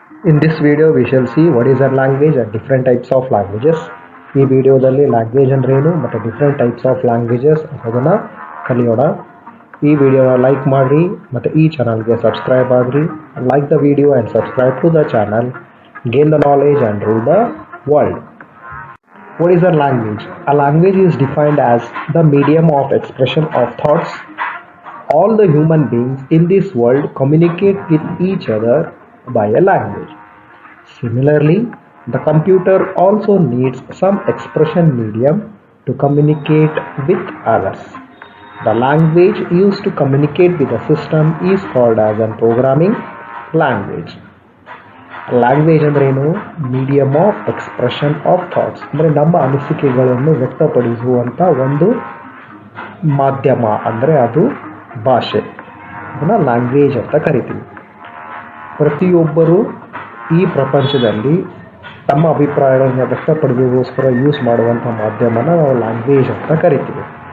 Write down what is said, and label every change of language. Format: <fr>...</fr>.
<en>In this video we shall see what is a language and different types of languages.</en> <kn>ಈ ವಿಡಿಯೋದಲ್ಲಿ language ಅಂದ್ರೆ ಏನು ಮತ್ತು different types of languages ಅದನ್ನು ಕಲಿಯೋಣ. ಈ ವಿಡಿಯೋನ ಲೈಕ್ ಮಾಡಿರಿ ಮತ್ತು ಈ ಚಾನಲ್ಗೆ ಸಬ್ಸ್ಕ್ರೈಬ್ ಆಗಿರಿ.</kn> <en>Like the video and subscribe to the channel. Gain the knowledge and rule the world. What is a language? A language is defined as the medium of expression of thoughts. All the human beings in this world communicate with each other by a language. Similarly, the computer also needs some expression medium to communicate with others. The language used to communicate with the system is called as a programming language.</en> <kn>Language ಅಂದ್ರೆ ಏನು?</kn> <en>medium of expression of thoughts,</en> <kn>ಅಂದರೆ ನಮ್ಮ ಅನಿಸಿಕೆಗಳನ್ನು ವ್ಯಕ್ತಪಡಿಸುವಂಥ ಒಂದು ಮಾಧ್ಯಮ, ಅಂದರೆ ಅದು ಭಾಷೆ. ಅದನ್ನು ಲ್ಯಾಂಗ್ವೇಜ್ ಅಂತ ಕರಿತೀವಿ. ಪ್ರತಿಯೊಬ್ಬರು ಈ ಪ್ರಪಂಚದಲ್ಲಿ ತಮ್ಮ ಅಭಿಪ್ರಾಯಗಳನ್ನು ವ್ಯಕ್ತಪಡಿಸೋಸ್ಕರ ಯೂಸ್ ಮಾಡುವಂಥ ಮಾಧ್ಯಮನ ನಾವು ಲ್ಯಾಂಗ್ವೇಜ್ ಅಂತ ಕರಿತೀವಿ.</kn>